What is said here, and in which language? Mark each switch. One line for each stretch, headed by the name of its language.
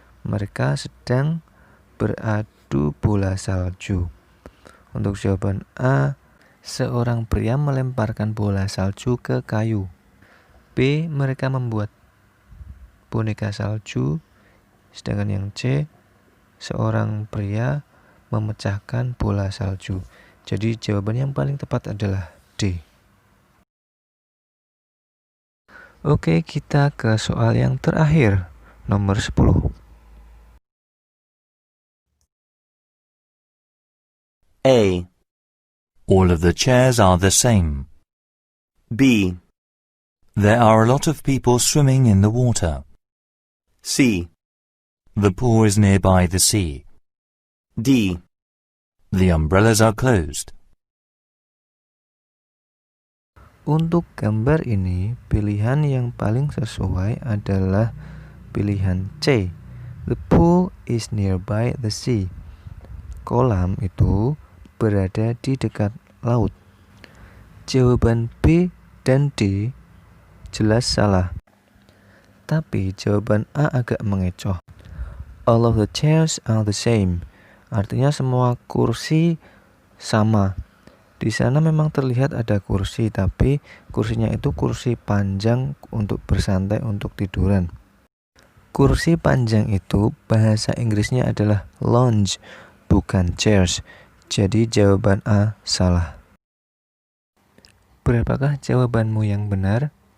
Indonesian: Mereka sedang beradu bola salju. Untuk jawaban A, seorang pria melemparkan bola salju ke kayu. B, mereka membuat boneka salju. Sedangkan yang C, seorang pria memecahkan bola salju. Jadi jawaban yang paling tepat adalah D. Oke, kita ke soal yang terakhir, nomor 10.
English: A. All of the chairs are the same. B. There are a lot of people swimming in the water. C. The pool is nearby the sea. D. The umbrellas are closed.
Indonesian: Untuk gambar ini, pilihan yang paling sesuai adalah pilihan C.
English: The pool is nearby the sea.
Indonesian: Kolam itu berada di dekat laut. Jawaban B dan D jelas salah. Tapi jawaban A agak mengecoh.
English: All of the chairs are the same.
Indonesian: Artinya semua kursi sama. Di sana memang terlihat ada kursi, tapi kursinya itu kursi panjang untuk bersantai, untuk tiduran. Kursi panjang itu bahasa Inggrisnya adalah lounge, bukan chairs. Jadi jawaban A salah. Berapakah jawabanmu yang benar?